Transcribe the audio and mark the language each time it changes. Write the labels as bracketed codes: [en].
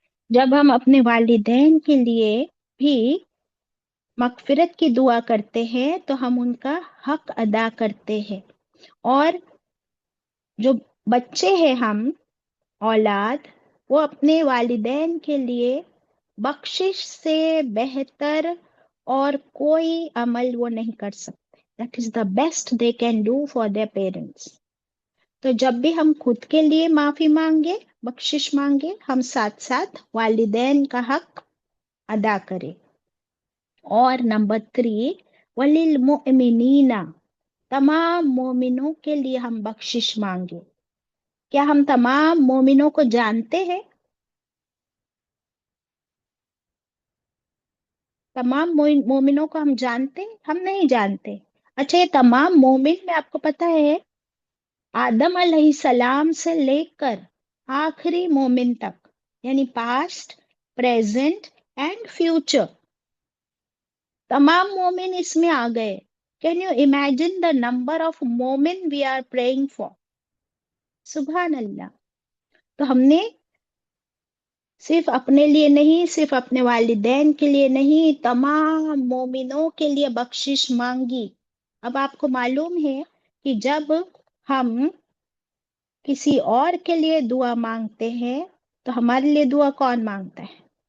[ur] جب ہم اپنے والدین کے لیے بھی مغفرت کی دعا کرتے ہیں تو ہم ان کا حق ادا کرتے ہیں. اور جو بچے ہیں ہم اولاد، وہ اپنے والدین کے لیے بخشش سے بہتر اور کوئی عمل وہ نہیں کر سکتے. [en] That is the best they can do for their parents. [ur] تو جب بھی ہم خود کے لیے معافی مانگے، بخشش مانگے، ہم ساتھ ساتھ والدین کا حق ادا کریں. اور نمبر 3، وَلِلْمُؤْمِنِينَ، تمام مومنوں کے لیے ہم بخشش مانگے. کیا ہم تمام مومنوں کو جانتے ہیں؟ تمام مومنوں کو ہم جانتے ہیں؟ ہم نہیں جانتے. اچھا، یہ تمام مومن میں آپ کو پتہ ہے آدم علیہ السلام سے لے کر آخری مومن تک، یعنی [en] past, present and future, [ur] تمام مومن اس میں آ گئے. [en] Can you imagine the number of مومن we are praying for? سبحان اللہ. [ur] تو ہم نے صرف اپنے لیے نہیں، صرف اپنے والدین کے لیے نہیں، تمام مومنوں کے لیے بخشش مانگی. اب آپ کو معلوم ہے کہ جب ہم کسی اور کے لیے دعا مانگتے ہیں تو ہمارے لیے دعا کون مانگتا ہے؟